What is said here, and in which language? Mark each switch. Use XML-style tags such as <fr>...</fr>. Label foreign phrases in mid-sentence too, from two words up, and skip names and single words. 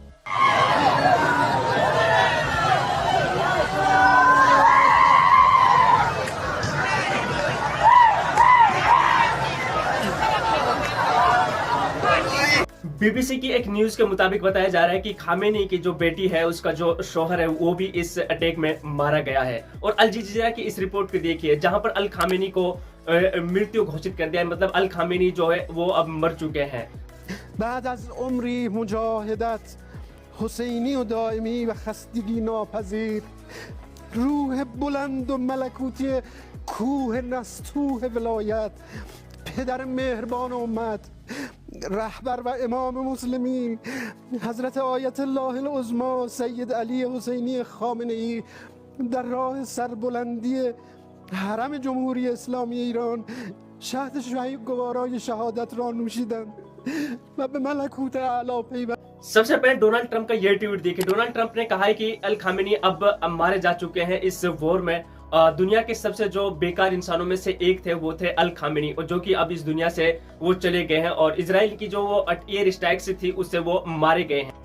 <hi>बीबीसी की एक न्यूज के मुताबिक बताया जा रहा है कि खामेनी की जो बेटी है, उसका जो शौहर है, वो भी इस अटैक में मारा गया है। और अल जजीरा की इस रिपोर्ट को देखिए, जहां पर अल खामेनी को मृत्यु घोषित कर दिया है। मतलब अल खामेनी जो है वो अब मर चुके हैं।</hi> <fa>بعد از عمری مجاهدت حسینی و دائمی و خستگی ناپذیر روح بلند و ملکوتی کوه نستوه ولایت پدر مهربان امت رهبر و امام مسلمین حضرت آیت الله العظمی سید علی حسینی خامنه ای در راه سربلندی حرم جمهوری اسلامی ایران شهد گوارای شهادت را نوشیدند و به ملکوت اعلی پیوست.</fa> <hi>सबसे पहले डोनाल्ड ट्रंप का यह ट्वीट देखिए। डोनाल्ड ट्रंप ने कहा है कि अल खामेनी अब मारे जा चुके हैं इस वॉर में। दुनिया के सबसे जो बेकार इंसानों में से एक थे, वो थे अल खामेनी, और जो कि अब इस दुनिया से वो चले गए हैं। और इजराइल की जो वो</hi> <en>air strikes</en> <hi>थी, उससे वो मारे गए हैं।</hi>